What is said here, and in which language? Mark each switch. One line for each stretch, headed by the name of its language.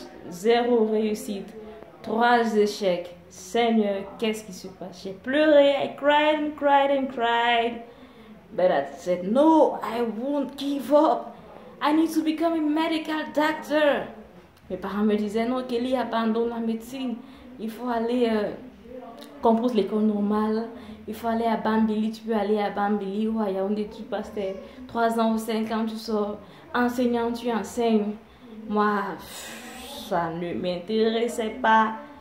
French: Zéro réussite. 3 échecs. Seigneur, qu'est-ce qui se passe? J'ai pleuré.
English: I cried and cried and cried. But I said, no, I won't give up. I need to become a medical doctor.
French: Mes parents me disaient, non, Kelly, abandonne la médecine. Il faut aller compose l'école normale. Il faut aller à Bambili. Tu peux aller à Bambili ou à Yaoundé. Tu passes tes 3 ans ou 5 ans, tu sors enseignant, tu enseignes. Moi, ça ne m'intéressait pas.